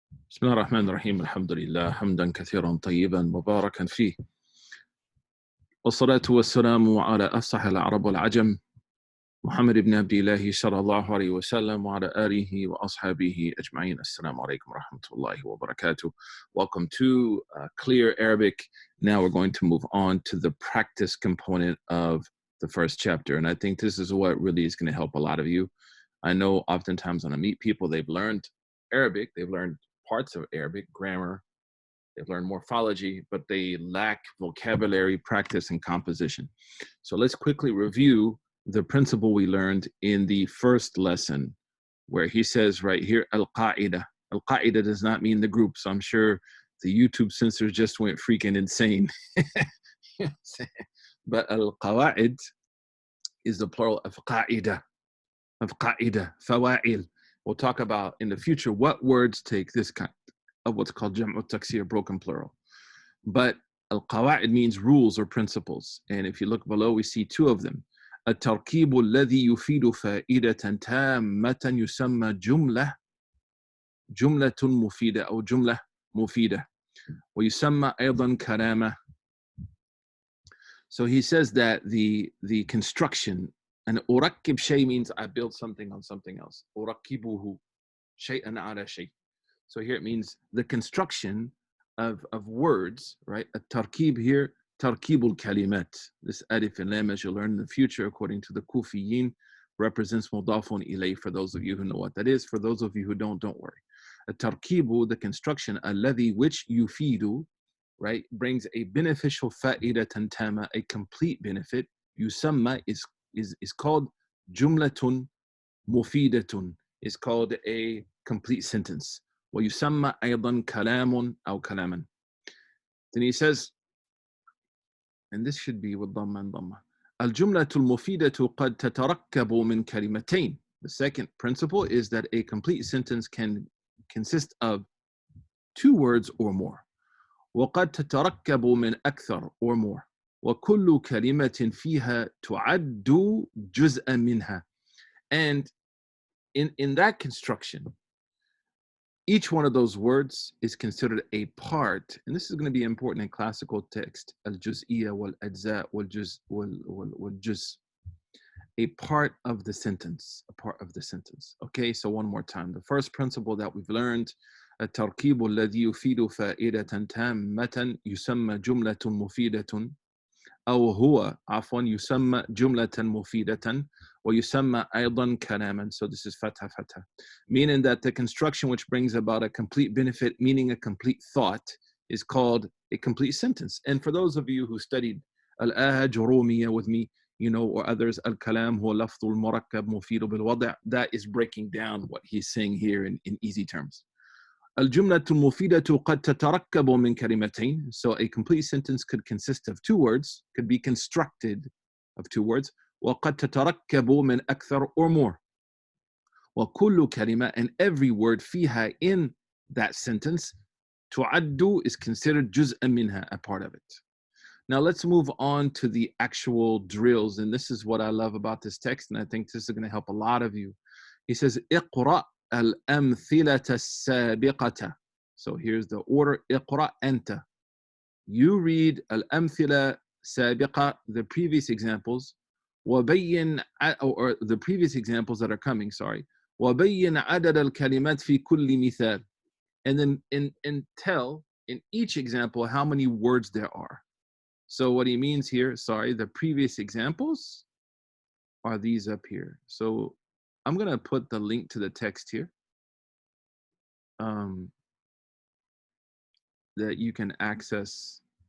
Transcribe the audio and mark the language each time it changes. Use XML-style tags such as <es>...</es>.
<ar>بسم الله الرحمن الرحيم الحمد لله حمدا كثيرا طيبا مباركا فيه والصلاة والسلام على أفصح العرب والعجم محمد بن عبد الله صلى الله عليه وسلم وعلى آله وأصحابه أجمعين. Assalamu alaikum wa rahmatullahi wa barakatuh.</ar> <en>Welcome to Clear Arabic. Now we're going to move on to the practice component of the first chapter, and I think this is what really is going to help a lot of you. I know oftentimes when I meet people, they've learned Arabic, they've learned parts of Arabic, grammar, they've learned morphology, but they lack vocabulary, practice, and composition. So let's quickly review the principle we learned in the first lesson, where he says right here, al-qaida. Al-qaida does not mean the group, so I'm sure the YouTube censors just went freaking insane. You know what I'm saying? But al-qawaid is the plural of qaida, fawa'il. We'll talk about in the future what words take this kind of what's called jam'u taksir, broken plural. But al-qawa'id means rules or principles. And if you look below, we see two of them.</en> <ar>التركيب الذي يفيد فائدة تامة يسمى جملة مفيدة أو جملة مفيدة ويسمى أيضا كلامة.</ar> <en>So he says that the construction, and</en> <ar>أركب شيء</ar> <en>means I build something on something else.</en> <ar>أركبه شيئا على شيء.</ar> <en>So here it means the construction of words, right?</en> <ar>التركيب here, تركيب الكلمات.</ar> <en>This alif and lam, as you'll learn in the future, according to the Kufiyin, represents mudafun ilay for those of you who know what that is. For those of you who don't worry. التركيب, the construction, الذي, which يفيد, right, brings a beneficial</en> <ar>فائدة تامة,</ar> <en>a complete benefit. يسمى is called</en> <ar>جملة مفيدة,</ar> <en>is called a complete sentence.</en> <ar>ويسمى أيضا كلام أو كلاما.</ar> <en>Then he says, and this should be with ضمة and ضمة.</en> <ar>الجملة المفيدة قد تتركب من كلمتين.</ar> <en>The second principle is that a complete sentence can consist of two words or more.</en> <ar>وقد تتركب من أكثر</ar> <en>or more.</en> <ar>وكل كلمة فيها تعد جزءا منها.</ar> <en>And in that construction, each one of those words is considered a part, and this is going to be important in classical text, al-juz'iyya wal-ajza wal-juz, a part of the sentence, Okay, so one more time. The first principle that we've learned,</en> <ar>التركيب الذي يفيد فائدة تامة يسمى جملة مفيدة أو هو عفوا يسمى جملة مفيدة ويسمى أيضا كلاما.</ar> <en>So this is fatha, meaning that the construction which brings about a complete benefit, meaning a complete thought, is called a complete sentence. And for those of you who studied al-ahaj Urumiyya with me, you know, or others,</en> <ar>al-kalam huwa lafdhu al-murakkab mufidu bil-wad',</ar> <en>that is breaking down what he's saying here in easy terms.</en> <ar>الجملة المفيدة قد تتركب من كلمتين.</ar> <en>So a complete sentence could consist of two words, could be constructed of two words.</en> <ar>وقد تتركب من أكثر</ar> <en>or more. وكل كلمة, and every word فيها in that sentence تعد is considered</en> <ar>جزءا منها,</ar> <en>a part of it. Now let's move on to the actual drills, and this is what I love about this text, and I think this is going to help a lot of you. He says</en> <ar>اقرأ الأمثلة السابقة.</ar> <en>So here's the order.</en> <ar>اقرأ أنت.</ar> <en>You read</en> <ar>الأمثلة السابقة,</ar> <en>the previous examples. وبين, or the previous examples that are coming, sorry.</en> <ar>وبين عدد الكلمات في كل مثال.</ar> <en>And then and tell in each example how many words there are. So what he means here, sorry, the previous examples are these up here. So I'm going to put the link to the text here that you can access.</en>